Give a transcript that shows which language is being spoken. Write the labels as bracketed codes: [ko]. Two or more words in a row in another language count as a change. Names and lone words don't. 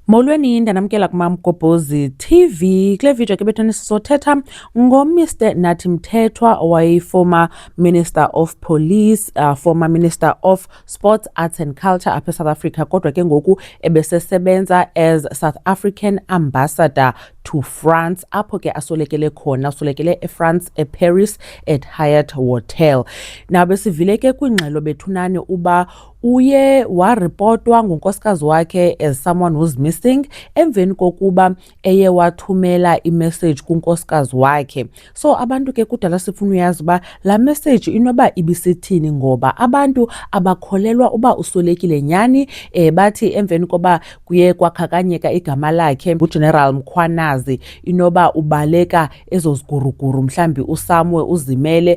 [xh] Molweni ndanamkela kuMamgobhozi TV. Kule video ke bethani sizothetha ngoMr Nathi Mthethwa, [en] owayi-former Minister of Police, former Minister of Sports, Arts and Culture [xh] apha eSouth Africa, kodwa ke ngoku ebesesebenza [en] as South African Ambassador to France, [xh] apho ke asolekele eFrance, eParis, [en] at Hyatt Hotel. [xh] Now besivile ke kwingxelo bethunani uba uye waripotwa ngunkosikazi wakhe [en] as someone who's missing [xh] emveni kokuba eye wathumela imessage kunkosikazi wakhe. So abantu ke kudala sifuna uyazi uba la message inoba ibisithini, ngoba abantu abakholelwa uba usolekile nyani. Bathi emveni koba kuye kwakhakanyeka igama lakhe uGeneral Mkhwanazi, inoba ubaleka ezo ziguruguru, mhlambi uSamwe uzimele.